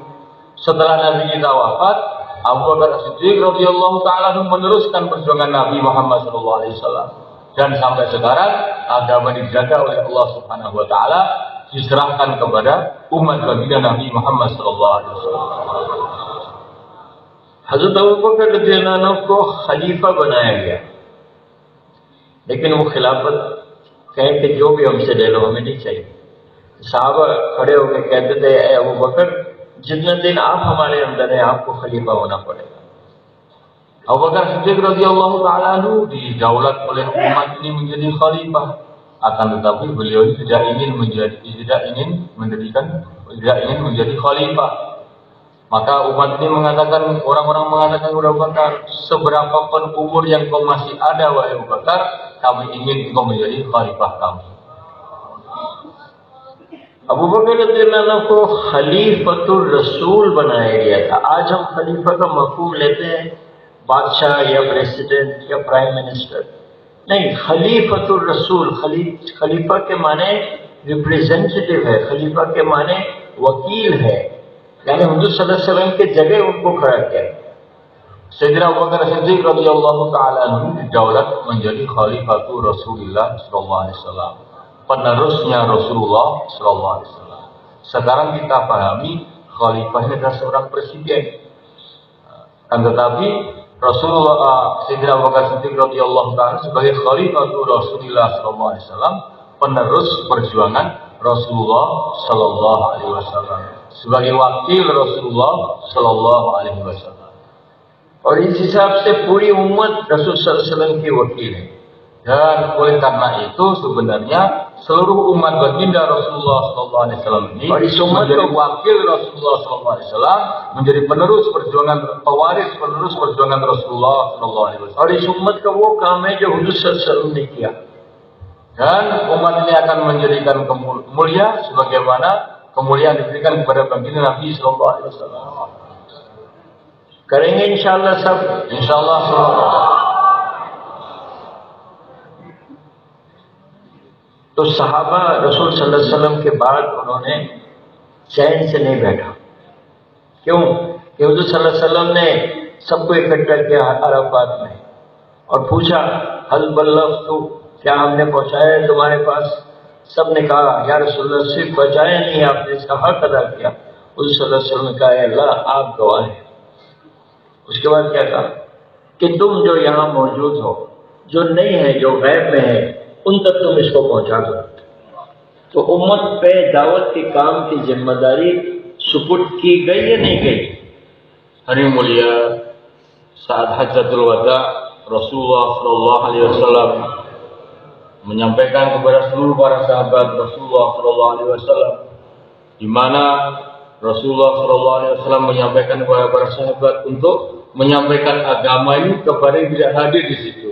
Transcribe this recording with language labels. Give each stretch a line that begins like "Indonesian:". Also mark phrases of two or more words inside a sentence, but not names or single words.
Indonesian: Setelah Nabi kita wafat, Abu Bakar Siddiq
Arabic: رضي الله تعالى
Indonesian: meneruskan perjuangan Nabi Muhammad
Arabic: صلى الله عليه وسلم,
Indonesian: dan sampai sekarang agama dijaga oleh Allah
Arabic: سبحانه وتعالى,
Indonesian: diserahkan kepada umat baginda Nabi Muhammad
Arabic: صلى الله عليه وسلم.
Hindi: हज़रत अबू बकर
Arabic: رضي الله عنه
Hindi: को खलीफा बनाया गया, लेकिन वो खिलाफत कहे कि जो भी हमसे ले लो, हमें नहीं चाहिए। सहाबा खड़े होकर कहते थे, ए अबू बकर, जितने दिन आप हमारे अंदर हैं आपको खलीफा होना पड़ेगा।
Indonesian: Abu Bakar Siddiq
Arabic: رضي الله تعالى عنه
Indonesian: didaulat oleh umat ini menjadi khalifah, akan tetapi beliau tidak ingin menjadi khalifah. Maka umat ini mengatakan, orang-orang mengatakan kepada Abu Bakar, seberapapun umur yang kau masih ada wahai Abu Bakar, kami ingin engkau menjadi khalifah kami.
Hindi: अबू बकर
Arabic: رضي الله عنه
Hindi: को खलीफतुर रसूल बनाया गया था। आज हम खलीफा का मफ़हूम लेते हैं बादशाह या प्रेसिडेंट या
English: prime minister,
Hindi: नहीं,
Arabic: خليفة الرسول,
Hindi: खलीफा के माने रिप्रेजेंटेटिव है, खलीफा के माने वकील है, यानी हुजूर
Arabic: صلى الله عليه وسلم
Hindi: के जगह उनको खड़ा किया।
Indonesian: Sayyidina Abu Bakar Siddiq
Arabic: رضي الله تعالى عنه
Indonesian: didaulat menjadi
Arabic: خليفة رسول الله صلى الله عليه وسلم,
Indonesian: penerusnya Rasulullah
Arabic: صلى الله عليه وسلم.
Indonesian: Sekarang kita pahami khalifah ini adalah seorang presiden. Kan tetapi Rasulullah Sayyidina Abu Bakar Siddiq
Arabic: رضي الله تعالى
Indonesian: sebagai
Arabic: خليفة رسول الله صلى الله عليه وسلم,
Indonesian: penerus perjuangan Rasulullah
Arabic: صلى الله عليه وسلم,
Indonesian: sebagai wakil Rasulullah
Arabic: صلى الله عليه وسلم.
Hindi: और इस हिसाब से पूरी उम्मत रसूल
Arabic: صلى الله عليه وسلم
Hindi: की वकील है।
Indonesian: Dan oleh karena itu sebenarnya seluruh umat baginda Rasulullah
Arabic: صلى الله عليه وسلم
Indonesian: ini menjadi wakil Rasulullah
Arabic: صلى الله عليه وسلم,
Indonesian: menjadi penerus perjuangan, pewaris penerus perjuangan Rasulullah sallallahu alaihi wasallam.
Hindi: और इस उम्मत का वो काम है जो हुजूर
Arabic: صلى الله عليه وسلم
Hindi: ने किया।
Indonesian: Dan umat ini akan menjadikan mulia sebagaimana kemuliaan diberikan kepada baginda Nabi
Arabic: صلى الله عليه وسلم.
Hindi: करेंगे इंशाअल्लाह सब, इंशाअल्लाह। तो सहाबा रसूल
Arabic: صلى الله عليه وسلم
Hindi: के बाद उन्होंने चैन से नहीं बैठा। क्यों? कि हुजूर
Arabic: صلى الله عليه وسلم
Hindi: ने सबको इकट्ठा किया अरफात में और पूछा,
Arabic: هل بلغت,
Hindi: क्या हमने पहुंचाया है तुम्हारे पास? सब ने कहा,
Arabic: يا رسول الله,
Hindi: सिर्फ पहुंचाया नहीं, आपने इसका हक अदा किया। हुजूर
Arabic: صلى الله عليه وسلم
Hindi: ने कहा, अल्लाह आप गवाह हैं। उसके बाद क्या कहा कि तुम जो यहाँ मौजूद हो, जो नहीं है, जो गैब में है, उन तक तुम इसको पहुंचा दो। तो उम्मत पे दावत के काम की जिम्मेदारी सुपुर्द की गई या नहीं गई?
Indonesian: Hari mulia saat Hajjatul Wada, Rasulullah
Arabic: صلى الله عليه وسلم
Indonesian: menyampaikan kepada seluruh para sahabat Rasulullah
Arabic: صلى الله عليه وسلم,
Indonesian: di mana Rasulullah
Arabic: صلى الله عليه وسلم
Indonesian: menyampaikan kepada para sahabat untuk menyampaikan agama ini kepada yang tidak hadir di situ.